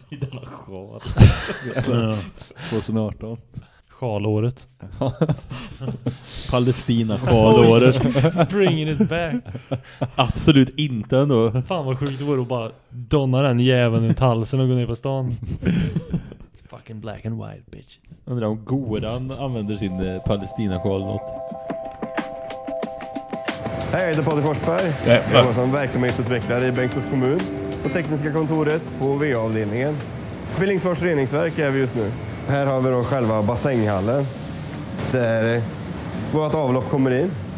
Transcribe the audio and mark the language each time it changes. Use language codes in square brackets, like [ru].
[sv] I denna sal. 2018. Sjalåret. Palestina sjalåret. [en] Bringing it back. [sv] Absolut inte ändå. Fan vad sjukt det vore att bara donna den jäveln ut halsen och gå ner på stan. [en] It's fucking black and white bitches. [sv] Undrar om Goran använder sin Palestina sjalåt. Hej, det är Patrik Forsberg. Jag var som verksamhetsutvecklare i Bengtsfors kommun på tekniska kontoret på VA-avdelningen. Billingsfors reningsverk är vi just nu. Här har vi då själva bassänghallen där vårt avlopp kommer in.